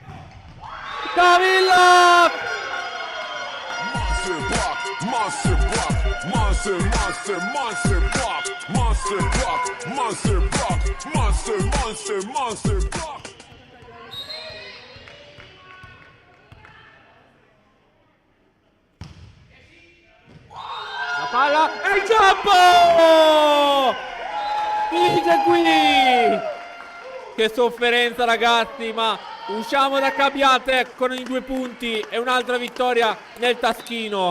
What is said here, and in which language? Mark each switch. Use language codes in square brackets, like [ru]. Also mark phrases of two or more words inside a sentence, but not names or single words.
[it] Camilla! [en] Monster block, monster block, monster, monster, monster block, monster block, monster block, monster, monster, monster block. [it] La palla e il campo! Finisce qui! Che sofferenza ragazzi, ma usciamo da Cabbiate con i 2 punti e un'altra vittoria nel taschino.